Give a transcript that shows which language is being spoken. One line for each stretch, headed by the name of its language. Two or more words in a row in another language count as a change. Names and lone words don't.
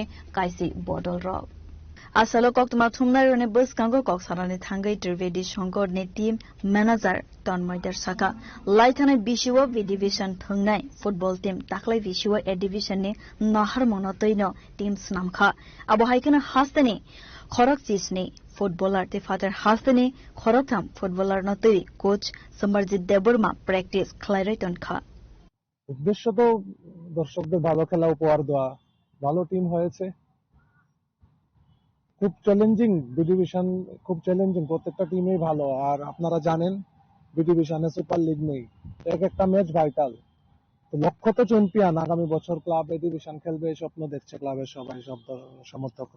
Kok Borok: Kaisi Bodol Rock Asalo Koktuma Thumnai Rone Buskango Koksarani Thangai Trivedi Shongor ni
English: team manager
Kok Borok: Tonmoider Saka Laitane Bishiwa V Division Thungnai
English: football team
Kok Borok: Taklai Bishiwa A Division ni Nahar Monotoino team Snamkha Abo Haikana Hastani Khorok Chisni footballer te father Hastani Khorokham footballer Noturi coach Samarjit Deburma practice Clariton Kha
Bangla: উদ্দেশ্য তো দর্শকদের ভালো খেলা উপহার দেওয়া ভালো টিম হয়েছে খুব চ্যালেঞ্জিং, বি ডিভিশন খুব চ্যালেঞ্জিং, প্রত্যেকটা টিমই ভালো। আর আপনারা জানেন বি ডিভিশনে
English: super league
Bangla: নেই, এক একটা ম্যাচ ভাইটাল। তো লক্ষ্য তো চ্যাম্পিয়ন, আগামী বছর ক্লাব এ ডিভিশন খেলবে এই স্বপ্ন দেখছে ক্লাবের সবাই, সব সমর্থকরা।